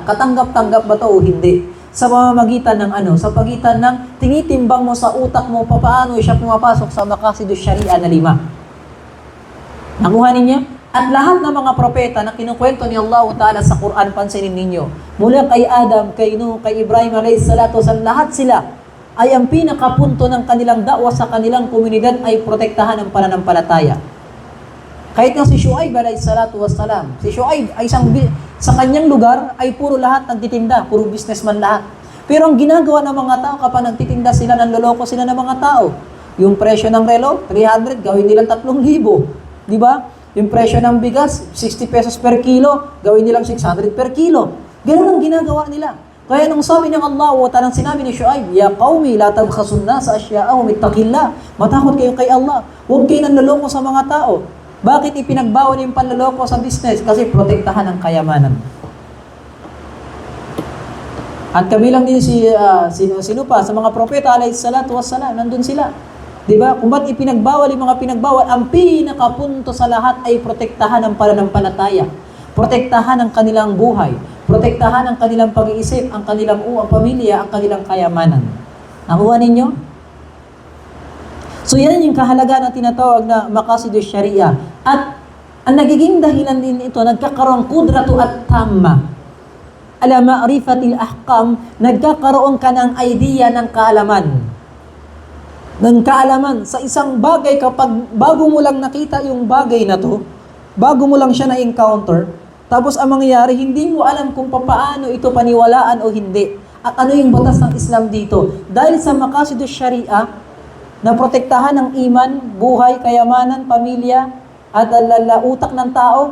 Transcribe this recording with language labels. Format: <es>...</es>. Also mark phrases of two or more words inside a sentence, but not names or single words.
<tl>Katanggap-tanggap ba ito o hindi? Sa pamamagitan ng sa pagitan ng tinitimbang mo sa utak mo paano siya pumapasok sa</tl> <ar>مقاصد الشريعة</ar> <tl>na 5. Nakuha ninyo? At lahat ng mga propeta na kinukwento ni</tl> <ar>الله تعالى</ar> <tl>sa Quran, pansinin ninyo, mula kay Adam, kay Nuh, kay Ibrahim</tl> <ar>عليه الصلاة والسلام,</ar> <tl>lahat sila ay ang pinakapunto ng kanilang da'wa sa kanilang komunidad ay protektahan ng pananampalataya. Kahit nga si Shu'aib</tl> <ar>عليه الصلاة والسلام,</ar> <tl>si Shu'aib ay sa kanyang lugar ay puro lahat nagtitinda, puro businessman lahat. Pero ang ginagawa ng mga tao kapag nagtitinda sila, nanloloko sila ng mga tao. Yung presyo ng relo, 300, gawin nilang 3,000. Di ba? Yung presyo ng bigas, 60 pesos per kilo, gawin nilang 600 per kilo. Ganun ang ginagawa nila. Kaya nung sabi ng Allah, tanang sinabi ni Shu'aib,</tl> <ar>يا قوم لا تبخسوا الناس أشياءهم اتقوا الله.</ar> <tl>Matakot kayo kay Allah. Huwag kayo nanloloko sa mga tao. Bakit ipinagbawal yung panloloko sa business? Kasi protektahan ang kayamanan. At kabilang din sino pa? Sa mga propeta,</tl> <ar>عليه الصلاة والسلام,</ar> <tl>nandun sila. Diba? Kung ba't ipinagbawal yung mga pinagbawal, ang pinakapunto sa lahat ay protektahan ang pananampalataya. Protektahan ang kanilang buhay. Protektahan ang kanilang pag-iisip, ang kanilang pamilya, ang kanilang kayamanan. Nakuha ninyo? So yan yung kahalaga na tinatawag na</tl> <ar>مقاصد الشريعة.</ar> <tl>At ang nagiging dahilan din ito, nagkakaroon</tl> <ar>قدرة تامة. على معرفة الأحكام,</ar> <tl>nagkakaroon ka ng idea ng kaalaman. Ng kaalaman sa isang bagay kapag bago mo lang nakita yung bagay na to, bago mo lang siya na-encounter, tapos ang mangyayari, hindi mo alam kung paano ito paniwalaan o hindi. At ano yung batas ng Islam dito. Dahil sa</tl> <ar>مقاصد الشريعة,</ar> <tl>na protektahan ng iman, buhay, kayamanan, pamilya, at utak ng tao.</tl>